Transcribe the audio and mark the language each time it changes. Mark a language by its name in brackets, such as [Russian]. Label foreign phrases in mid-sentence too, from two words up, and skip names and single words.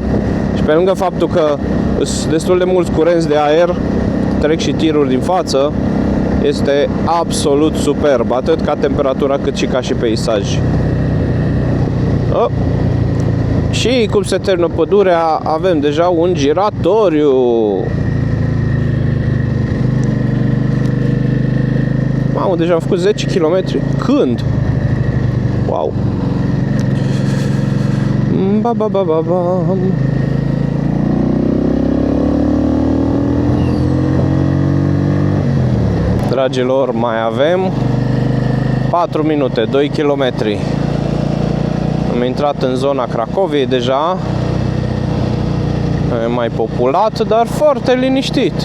[Romanian] Și pe lângă faptul că sunt destul de mulți curenți de aer, trec și tiruri din față, este absolut superb, atât ca temperatura cât și ca și peisaj. Și cum se termină pădurea, avem deja un giratoriu. Mamă, deja am făcut 10 km. Când? Wow. Ba ba ba ba ba. Dragilor, mai avem 4 minute, 2 km. Am intrat în zona Cracoviei deja. E mai populat, dar foarte liniștit.